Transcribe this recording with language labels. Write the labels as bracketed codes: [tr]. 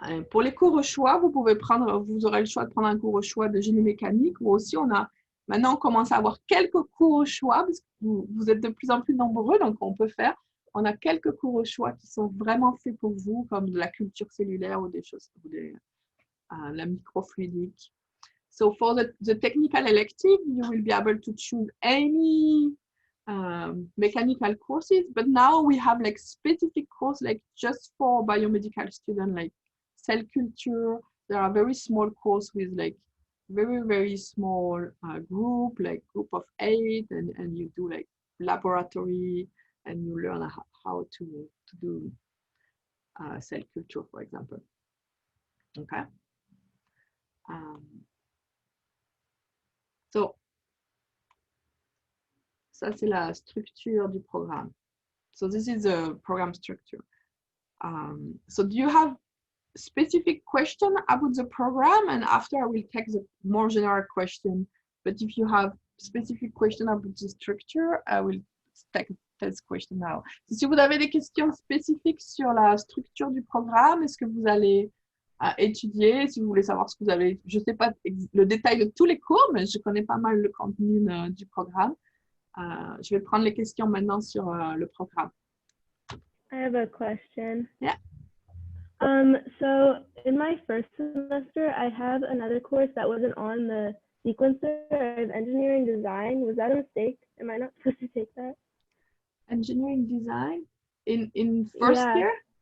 [fr] Pour les cours au choix, vous aurez le choix de prendre un cours au choix de génie mécanique ou aussi maintenant on commence à avoir quelques cours au choix parce que vous êtes de plus en plus nombreux, donc on a quelques cours au choix qui sont vraiment faits pour vous, comme de la culture cellulaire ou des choses, la microfluidique. [en] So for the technical elective, you will be able to choose any mechanical courses, but now we have like specific courses like just for biomedical students, like cell culture. There are very small courses with like very, very small group of 8, and you do like laboratory and you learn how to do cell culture, for example. Okay. [fr] So, ça c'est la structure du programme. [en] So this is the program structure. So do you have specific question about the program? And after I will take the more general question. But if you have specific question about the structure, I will take this question now. [fr] So, si vous avez des questions spécifiques sur la structure du programme, est-ce que vous allez à étudier. Si vous voulez savoir ce que vous avez, je ne sais pas le détail de tous les cours, mais je connais pas mal le contenu du programme. Je vais prendre les questions maintenant sur le programme. [en] I have a question. Yeah. So in my first semester, I have another course that wasn't on the sequencer of engineering design. Was that a mistake? Am I not supposed to take that? Engineering design in first Yeah. year?